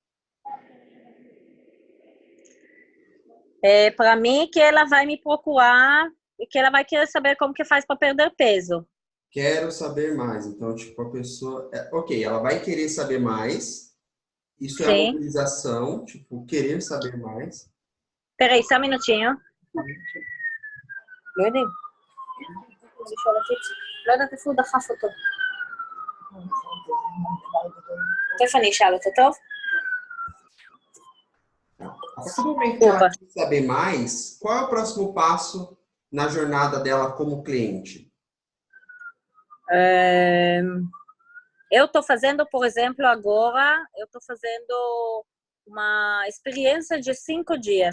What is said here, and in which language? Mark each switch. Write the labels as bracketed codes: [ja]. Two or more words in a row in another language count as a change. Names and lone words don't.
[pt] Para mim, que ela vai me procurar e que ela vai querer saber como que faz para perder peso. Quero saber mais. Então, tipo, a pessoa... ok, ela vai querer saber mais. Isso é a Sim. mobilização, tipo, querer saber mais. Peraí, só um minutinho. [he] לא יודעים. לא יודעת איפה הוא דחף אותו. תכף אני אשאל אותו, טוב? [pt] A partir do momento que ela quer saber mais, qual é o próximo passo na jornada dela como cliente? Eu estou fazendo, por exemplo, agora, eu estou fazendo uma experiência de 5 dias.